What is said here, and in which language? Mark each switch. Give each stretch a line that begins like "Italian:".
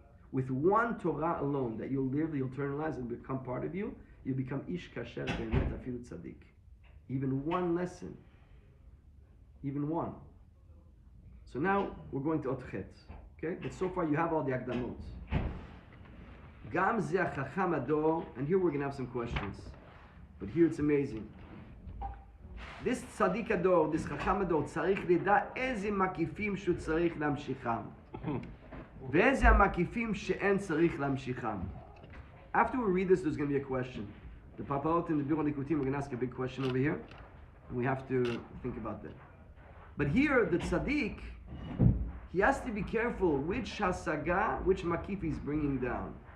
English: With one Torah alone, that you'll live, you'll internalize and become part of you, you become ish kasher be'emet afilu tzaddik. Even one lesson. Even one. So now we're going to Otchet. Okay? But so far you have all the Akdamot. Gam ze chacham ador, and here we're going to have some questions. But here it's amazing. This Tzadik Ador, this Chacham Ador,
Hebrew: צריך לדע איזה מקיפים שהוא צריך להמשיכם. ואיזה המקיפים שאין צריך להמשיכם.
English: After we read this, there's going to be a question. The Papaot and the Biro Likutei, we're going to ask a big question over here. And we have to think about that. But here, the Tzaddik, he has to be careful which Hasaga, which Makif he's bringing down.